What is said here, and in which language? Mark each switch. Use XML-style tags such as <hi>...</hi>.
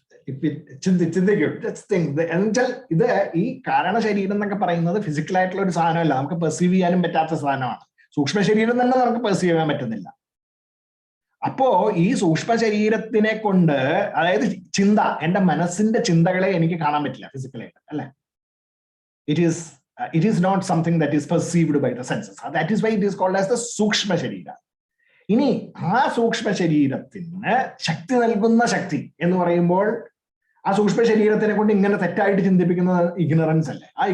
<en>If it ചിന്തിക്കും, just think.</en> <ml>എന്നുവെച്ചാൽ ഇത് ഈ കാരണ ശരീരം എന്നൊക്കെ പറയുന്നത് ഫിസിക്കൽ ആയിട്ടുള്ള ഒരു സാധനമല്ല, നമുക്ക് പെർസീവ് ചെയ്യാനും പറ്റാത്ത സാധനമാണ്. സൂക്ഷ്മ ശരീരം തന്നെ നമുക്ക് പെർസീവ് ചെയ്യാൻ പറ്റുന്നില്ല. അപ്പോ ഈ സൂക്ഷ്മ ശരീരത്തിനെ കൊണ്ട്, അതായത് ചിന്ത, എന്റെ മനസ്സിന്റെ ചിന്തകളെ എനിക്ക് കാണാൻ പറ്റില്ല ഫിസിക്കലായിട്ട്, അല്ലെ?</ml> <en>It is not something that is perceived by the senses. That is why it is called as the sukshma sharira.</en> <ml>ഇനി ആ സൂക്ഷ്മ ശരീരത്തിന് ശക്തി നൽകുന്ന ശക്തി എന്ന് പറയുമ്പോൾ ആ സൂക്ഷ്മ ശരീരത്തിനെ കൊണ്ട് ഇങ്ങനെ തെറ്റായിട്ട് ചിന്തിപ്പിക്കുന്നത് ഇഗ്നറൻസ് അല്ലേ?</ml>